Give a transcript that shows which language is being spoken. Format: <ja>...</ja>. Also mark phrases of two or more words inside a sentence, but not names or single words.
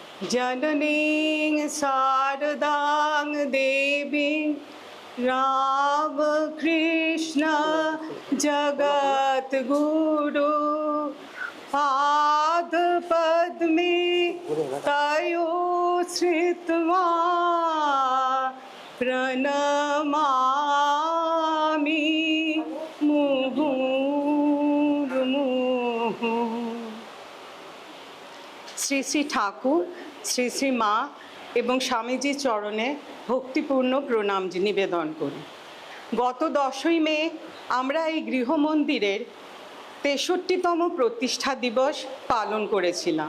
<sa>जननीं शारदां देवीं रामकृष्ण जगद्गुरु पादपद्मे तयो श्रित्वा प्रणमामि मुहुर्मुहुः।</sa> <bn>শ্রী শ্রী ঠাকুর, শ্রী শ্রী মা এবং স্বামীজির চরণে ভক্তিপূর্ণ প্রণাম নিবেদন করি। গত 10ই মে আমরা এই গৃহমন্দিরের 63তম প্রতিষ্ঠা দিবস পালন করেছিলাম।</bn>